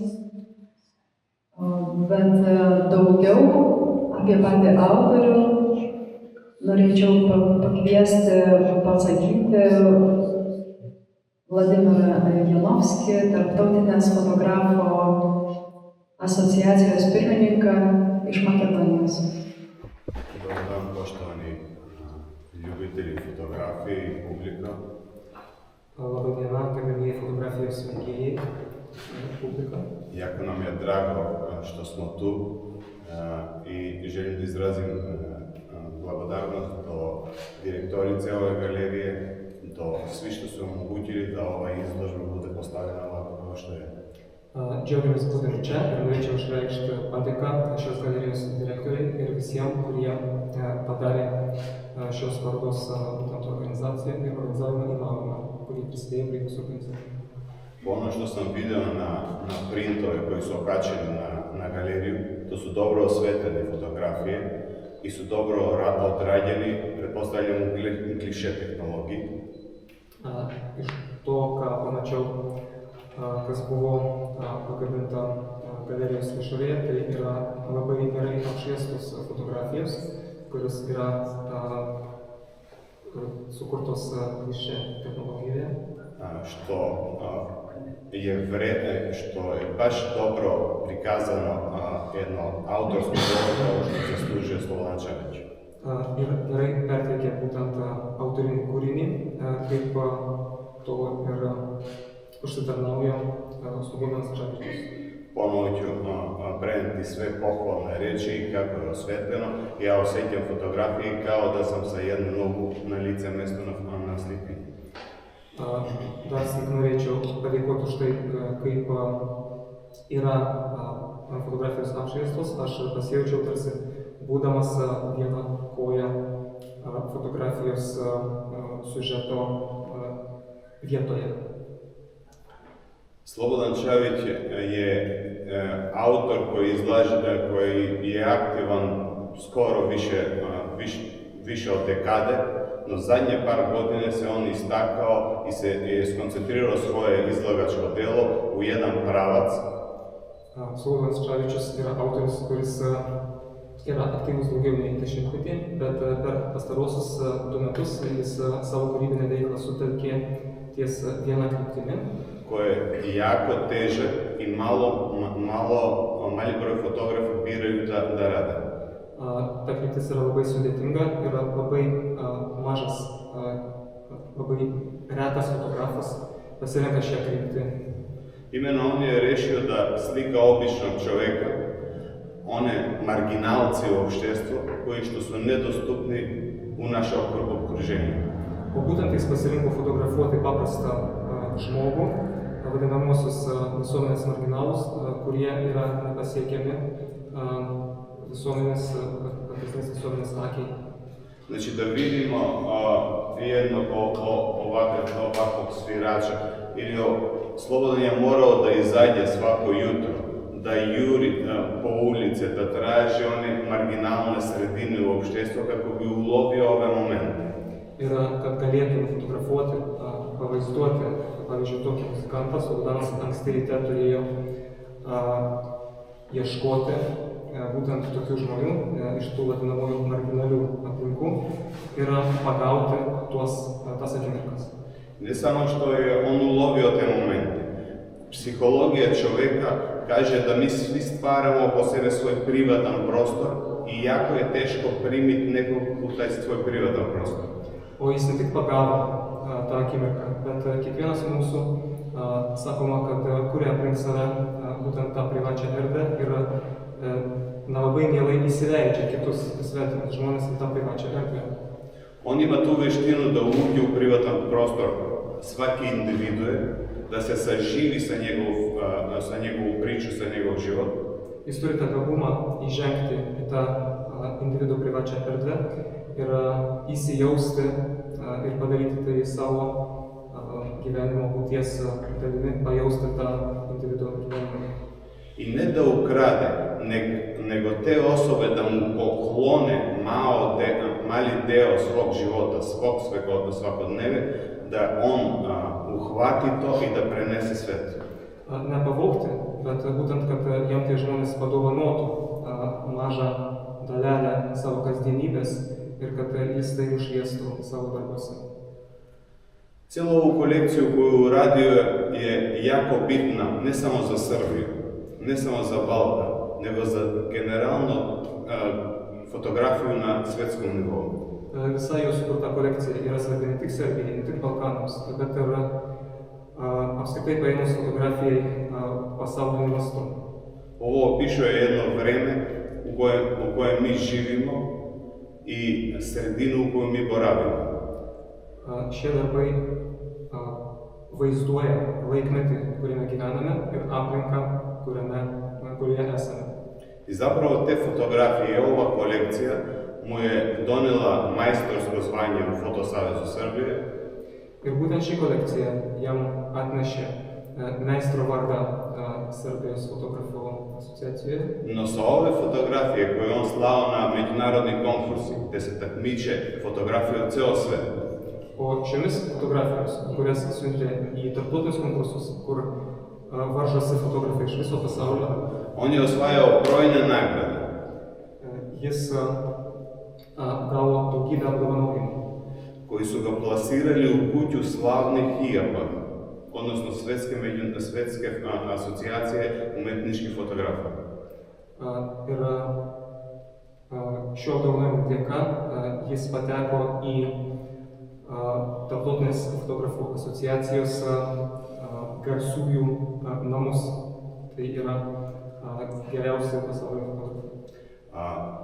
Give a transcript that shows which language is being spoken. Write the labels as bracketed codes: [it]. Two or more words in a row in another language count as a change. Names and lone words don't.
[lt] Bet daugiau apie patį autorių norėčiau pakviesti pasakyti Vladimirą Janovskį, Tarptautinės fotografo asocijacijos pirmininką iš Makedonijos. [sr] Dobar dan, poštovani ljubitelji fotografije i publika. [lt] Labą dieną, gerbėmieji fotografijos mėgėjai, publika. [sr] Jako nam je drago što smo tu i želim da izrazim blagodarnost do direktorice ove galerije, do svi što su omogućili da ova izložba bude postavljena ovako kao što je. [lt] Džiaugiamės būdami čia ir norėčiau išreikšti padėką šios galerijos direktoriai ir visiems, kurie padarė šios parodos būtent organizaciją ir organizavimą įmanomą, kurie prisidėjo prie visų organizacijų. [sr] Ono što sam vidio na printove koji su okačeni na galeriju, to su dobro osvetljene fotografije i su dobro odrađeni, pretpostavljam u kliše tehnologiji. [lt] Iš to, ką pamačiau, kas buvo pakabinta galerijos išorėje, tai yra labai gerai apšviestos fotografijos, kurios yra sukurtos kliše technologijoje. [sr] Što je baš dobro prikazano jedno autorsko djelo što zaslužuje Slobodan Čavić. [lt] Ir gerai perteikė būtent autorinį kūrinį, kaip to ir užsitarnauja Slobodanas Čavičius. [sr] Ponovo ću prenijeti sve pohvalne riječi kako je osvetljeno. Ja osjećam fotografiji kao da sam sa jednu nogu na lice mjesto na slipinji. [lt] Dar sik norėčiau padėkoti už tai, kaip yra fotografijos apšviestos. Aš pasijaučiau tarsi būdamas viena koja fotografijos siužeto vietoje. [sr] Slobodan Čavić je autor koji je aktivan skoro više od dekade, no zadnje par godine se on istakao i se je skoncentrirao svoje izlagačko djelo u jedan pravac. [lt] Slobodanas Čavičius yra autorius, kuris yra aktyvus daugiau nei dešimtmetį, bet per pastarosius 2 metus jis savo kūrybinę veiklą sutelkė ties viena kryptimi, [sr] koje je jako težak i mali broj fotografa biraju da rade. [lt] Ta kryptis yra labai sudėtinga ir labai mažas, labai retas fotografas pasirenka šią kryptį. [sr] Imeno on je rešio da slika običnog čovjeka, one marginalci u opštestvu koji što su nedostupni u naše okruženje. [lt] O būtent jis pasirinko fotografuoti paprastą žmogų, vadinamosius visuomenės marginalus, kurie yra nepasiekiami visuomenės akiai. [sr] Znači da vidimo jednog ovakvog svirača ili Slobodan je morao da izađe svako jutro, da juri po ulici, da traži one marginalne sredine u opštestvu kako bi ulovio ove momente. [lt] Ir kad galėtų nufotografuoti, pavaizduoti, pavyzdžiui, tokį muzikantą, Slobodanas anksti ryte turėjo ieškoti būtent tokių žmonių iš tų vadinamųjų marginalių aplinkų ir pagauti tas akimirkas. [sr] Ne samo što je on ulovio te momente. Psihologija čovjeka kaže da mi svi stvaramo oko sebe svoj privatan prostor i jako je teško primiti nekog u taj svoj privatan prostor. [lt] O jis ne tik pagavo tą akimirką, bet kiekvienas mūsų sakoma, kad kuria aplink save būtent tą privačią erdvę ir įsileidžia kitus svetimus žmonės į tą privačią erdvę. [sr] On ima tu veštinu da uđe u privatan prostor svaki individue, da se saživi sa njegovu priču, sa njegov život. [lt] Jis turi tą gabumą įžengti į tą individo privačią erdvę ir įsijausti ir padaryti tai savo gyvenimo būties dalimi, pajausti tą individo gyvenimą. [sr] I ne da ukrade, nego te osobe da mu poklone mali deo svog života, svog svakodneve, da on uhvati to i da prenese svet. [lt] Nepavogti, bet būtent, kad jam tie žmonės padovanotų mažą dalelę savo kasdienybės ir kad jis tai nušviestų savo darbuose. [sr] Cijelu ovu kolekciju koju uradio je jako bitna ne samo za Srbiju, ne samo za Balkan, nego za generalno fotografiju na svetskom nivou. [lt] Visa jo sukurta kolekcija yra svarbi ne tik Serbijai, ne tik Balkanams, bet ir apskritai paėmus fotografijai pasauliniu mastu. [sr] Ovo opisuje jedno vreme u kojem mi živimo i sredinu u kojoj mi boravimo. [lt] Šie darbai vaizduoja laikmetį, kuriame gyvename ir aplinką, kurioje esame. [sr] I zapravo te fotografije, ova kolekcija mu je donela majstorsko zvanje u Fotosavezu Srbije. [lt] Ir būtent ši kolekcija jam atnešė meistro vardą Serbijos fotografų asociacijoje. [sr] No sa ove fotografije koje on slao na međunarodni konkursi, gde se takmiče fotografije od ceo svet. [lt] O šiomis fotografijomis, kurias siuntė į tarptautinius konkursus, kur varžosi fotografai iš viso pasaulio, [sr] on je osvajao brojne nagrade. [lt] Jis gavo daugybę apdovanojimų, [sr] koji su ga plasirali u kuću slavnih HIAP-a, odnosno Svetske asocijacije umetničkih fotografa. [lt] Ir šio apdovanojimo dėka jis pateko į Tarptautinės fotografų asociacijos garsiųjų namus. Tai yra geriausi pasaulio fotografai.